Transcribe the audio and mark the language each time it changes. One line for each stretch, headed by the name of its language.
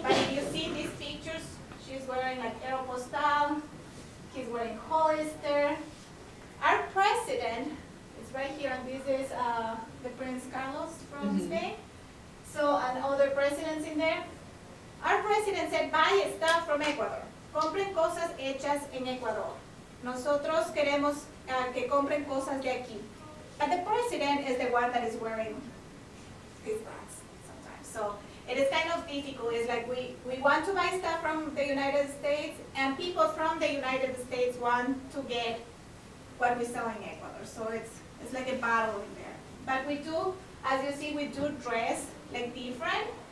English: But if you see these pictures, she's wearing like Aeropostale, he's wearing Hollister. Our president is right here, and this is the Prince Carlos from Spain. So, and other presidents in there. Our president said, buy stuff from Ecuador.
Spanish: Compren cosas hechas en Ecuador. Nosotros queremos que compren cosas de aquí.
English: But the president is the one that is wearing these brands sometimes. So it is kind of difficult. It's like we want to buy stuff from the United States, and people from the United States want to get what we sell in Ecuador. So it's like a battle in there. But we do, as you see, we do dress like different.